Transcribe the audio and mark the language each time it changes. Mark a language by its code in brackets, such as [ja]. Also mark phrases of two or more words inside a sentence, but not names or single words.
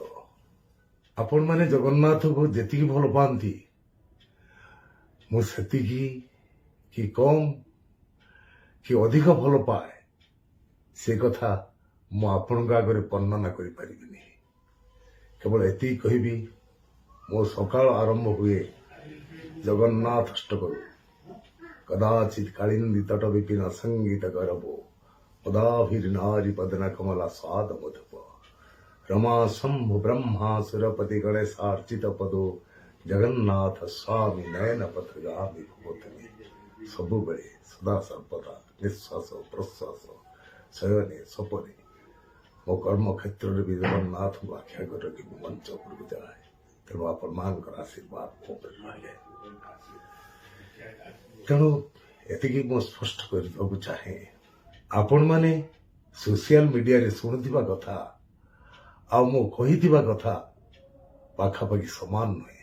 [or] ଆପଣ ମାନେ ଜଗନ୍ନାଥ କୁ ଯେତିକି ଭଲ ପାଅନ୍ତି ମୁଁ ସେତିକି କି କମ୍ କି ଅଧିକ ଭଲ ପାଏ ସେ କଥା ମୁଁ ଆପଣ ଆଗେ ବର୍ଣ୍ଣନା କରି ପାରିବିନି। କେବଳ ଏତି କହିବି ମୋ ସକାଳ ଆରମ୍ଭ ହୁଏ ଜଗନ୍ନାଥ ଅଷ୍ଟକରୁ [sa] कदाचित कालिंदी तट विपिन संगीत गरबो पदाभिर्नारी पदन कमला स्वाद मधुप रमा शंभु ब्रह्मा सुरपति गणेशार्चित पदो जगन्नाथ स्वामी नयन पथगामी भूतनी [or] ସବୁ ବେଳେ ସଦା ସର୍ବଦା ନିଶ୍ୱାସ ପ୍ରଶ୍ୱାସ ଶୟନେ ସପନେ ମୋ କର୍ମ କ୍ଷେତ୍ର ମେଁ ଭି ଜଗନ୍ନାଥ କୁ ଆଖ୍ୟା କର ମଞ୍ଚ ଉପରକୁ ଯାଏ। ତେଣୁ ଆପଣମାନଙ୍କର ଆଶୀର୍ବାଦ ମୋ ଉପରେ ରହେ। ତେଣୁ ଏତିକି ମୁଁ ସ୍ପଷ୍ଟ କରିବାକୁ ଚାହେଁ, ଆପଣମାନେ ସୋସିଆଲ ମିଡିଆରେ ଶୁଣୁଥିବା କଥା ଆଉ ମୁଁ କହିଥିବା କଥା ପାଖାପାଖି ସମାନ ନୁହେଁ।